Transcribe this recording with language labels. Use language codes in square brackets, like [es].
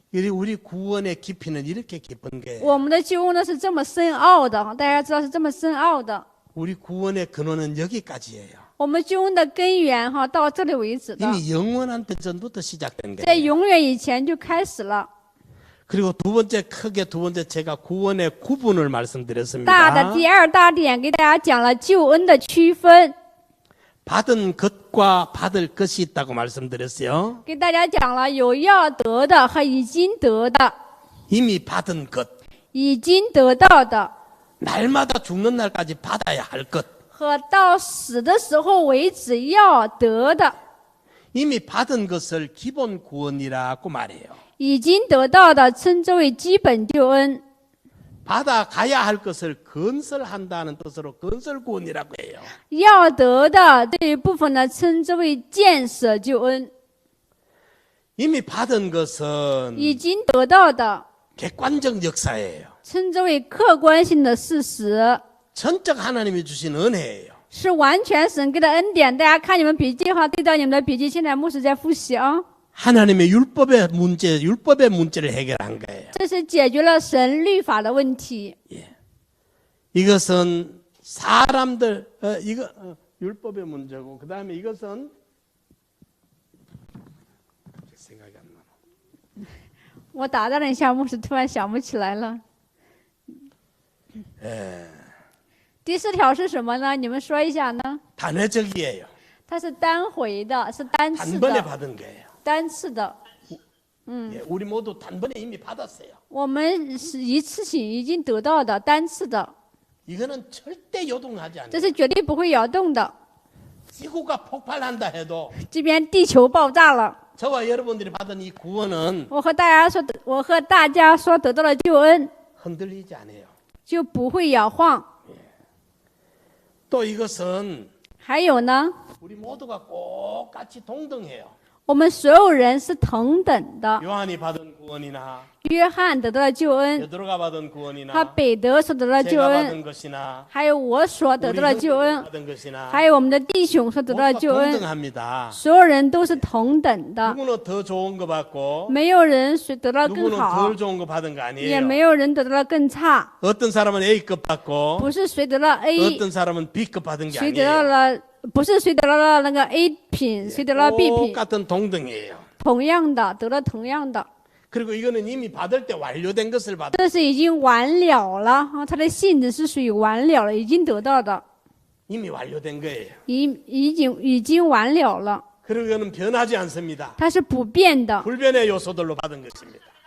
[ko] 우리 구원의 깊이는 이렇게 깊은 게 [zh] 我们的救恩呢是这么深奥的，大家知道是这么深奥的。 [ko] 우리 구원의 근원은 여기까지예요. [zh] 我们救恩的根源哈，到这里为止的， [ko] 이미 영원한 전부터 시작된 [zh] 在 [ko] 거예요. [zh] 永远以前就开始了。 [ko] 그리고 두 번째 제가 구원의 구분을 [zh] 大 [ko] 말씀드렸습니다. [zh] 的第2大点给大家讲了救恩的区分， [ko] 받은 것과 받을 것이 있다고 말씀드렸어요. [zh] 给大家讲了有要得的和已经得的， [ko] 이미 받은 것, [zh] 已经得到的 [ko] 날마다 죽는 날까지 받아야 할 것. [zh] 和到死的时候为止要得的。 [ko] 이미 받은 것을 기본 구원이라고 말해요. [zh] 已经得到的称之为基本救恩， [ko] 받아가야 할 것을 건설한다는 뜻으로 건설구원이라고 해요. [zh] 要得的这一部分呢，称之为建设救恩。 [ko] 이미 받은 것은 [zh] 已经得到的， [ko] 객관적 역사예요. [zh] 称之为客观性的事实， [ko] 전적 하나님이 주신 은혜예요. [zh] 是完全神给的恩典。大家看你们笔记哈，对照你们的笔记，现在牧师在复习啊。 [ko] 하나님의 율법의 문제를 해결한 거예요. [zh] 这是解决了神律法的问题。 [ko] 이것은 사람들 율법의 문제고 그다음에 이것은 생각이 안 나. [zh] 我打断了一下，牧师突然想不起来了。第4条是什么呢？你们说一下呢？ [ko] 단회적이에요. [zh] 它是单回的，是单次 [ko] 단번에 받은 거예요. [zh] 单次的。 [ko] 예, 우리 모두 단번에 이미 받았어요. [zh] 我们是一次性已经得到的，单次的， [ko] 이거는 절대 요동하지 [zh] 这 [ko] 않아요. [zh] 是绝对不会摇动的。 [ko] 지구가 폭발한다 해도 [zh] 这边地球爆炸了， [ko] 저와 여러분들이 받은 이 구원은 [zh] 我和大家说得到的救恩 [ko] 흔들리지 않아요. [zh] 就不会摇晃。 [ko] 또 이것은 [zh] 还有呢， [ko] 우리 모두가 꼭 같이 동등해요. [zh] 我们所有人是同等的。 [ko] 요한이 받은 구원이나 [zh] 约翰得到了救恩， [ko] 베드로가 받은 [zh] 他 [ko] 구원이나 [zh] 彼得所得到的救 [ko] 제가 [zh] 恩， [ko] 받은 것이나 [zh] 还有我所得 [ko] 우리 [zh] 到的救 [ko] 형제들이 [zh] 恩， [ko] 받은 것이나 [zh] 还有我们的弟兄所得到的 [ko] 모두가 [zh] 救恩， [ko] 동등합니다. [zh] 所有人都是同等的， [ko] 누구는 더 좋은 거 받고 [zh] 没有人谁得到更 [ko] 누구는 [zh] 好 [ko] 덜 ， 좋은 거 받은 거 [zh] 也 [ko] 아니에요. [zh] 没有人得到了更差。 [ko] 어떤 사람은 A급 받고 [zh] 不是谁得了 A， [ko] 어떤 사람은 B급 받은 게 [zh] 谁得到 [ko] 아니에요. [zh] 了，不是谁得到了那个 A 品，谁得了 B 品， [ko] 똑같은 동등이에요. [zh] 同样的得了同样的， [ko] 그리고 이거는 이미 받을 때 완료된 것을 받아. [zh] 这是已经完了了啊，它的性质是属于完了了，已经得到的， [ko] 이미 완료된 거예요. [zh] 已经完了了， [ko] 그리고 이거는 변하지 않습니다. [zh] 它是不变的 [ko] 불변의 요소들로 받은 것입니다.